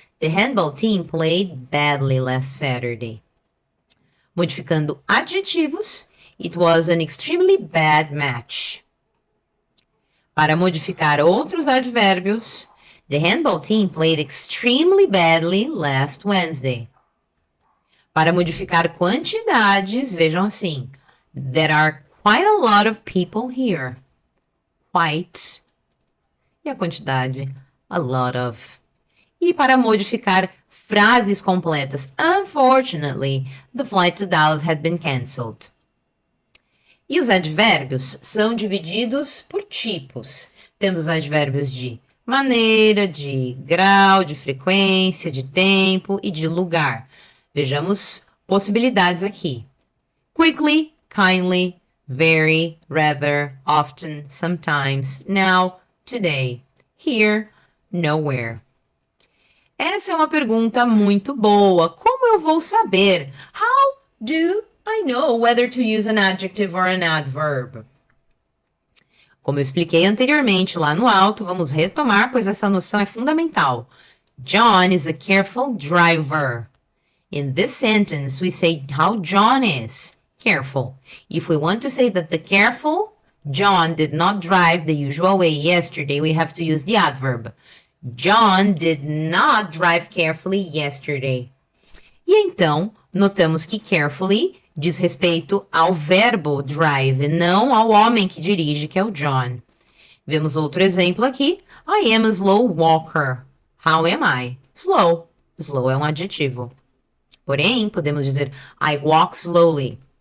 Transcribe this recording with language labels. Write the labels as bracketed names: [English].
[English] The handball team played badly last Saturday. [Portuguese] Modificando adjetivos, [English] it was an extremely bad match. [Portuguese] Para modificar outros advérbios, [English] the handball team played extremely badly last Wednesday. [Portuguese] Para modificar quantidades, vejam assim. [English] There are quite a lot of people here. Quite. [Portuguese] E a quantidade, [English] a lot of. [Portuguese] E para modificar frases completas, [English] unfortunately, the flight to Dallas had been cancelled. [Portuguese] E os advérbios são divididos por tipos. Temos os advérbios de maneira, de grau, de frequência, de tempo e de lugar. Vejamos possibilidades aqui. [English] Quickly, kindly, very, rather, often, sometimes, now, today, here, nowhere. [Portuguese] Essa é uma pergunta muito boa. Como eu vou saber? [English] How do I know whether to use an adjective or an adverb? [Portuguese] Como eu expliquei anteriormente lá no alto, vamos retomar, pois essa noção é fundamental. [English] John is a careful driver. In this sentence, we say how John is careful. If we want to say that the careful John did not drive the usual way yesterday, we have to use the adverb. John did not drive carefully yesterday. [Portuguese] E então, notamos que carefully diz respeito ao verbo drive, e não ao homem que dirige, que é o John. Vemos outro exemplo aqui. [English] I am a slow walker. How am I? Slow. [Portuguese] Slow é um adjetivo. Porém, podemos dizer [English] I walk slowly.